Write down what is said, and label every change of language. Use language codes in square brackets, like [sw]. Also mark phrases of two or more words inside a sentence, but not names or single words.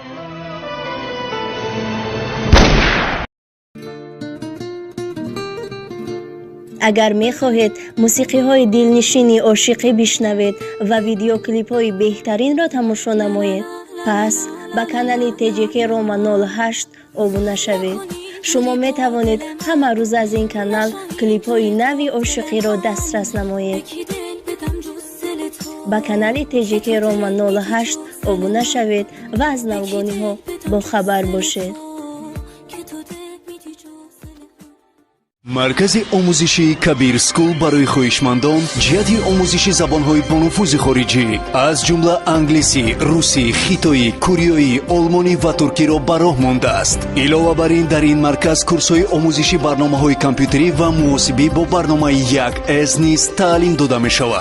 [fa] اگر می خواهید موسیقی های دلنشینی عاشقی بشنوید و ویدیو کلیپ های بهترین را تماشا نمایید، پس به کانال TJK Roma 08 ابونه شوید. شما می توانید همه روز از این کانال کلیپ های نوی عاشقی را دسترس نمایید. به کانال TJK Roma 08 ابونه شوید و از نوگانی ها با خبر باشید. [tg] маркази омӯзиши кабир скул барои хоҳишмандон ҷиҳати омӯзиши забонҳои бонуфузи хориҷӣ аз ҷумла англисӣ, русӣ, хитоӣ, кӯриёӣ, олмонӣ ва туркиро ба роҳ мондааст. илова бар ин дар ин марказ курсҳои омӯзиши барномаҳои компютерӣ ва муҳосибӣ бо барномаи 1С низ таълим дода мешавад.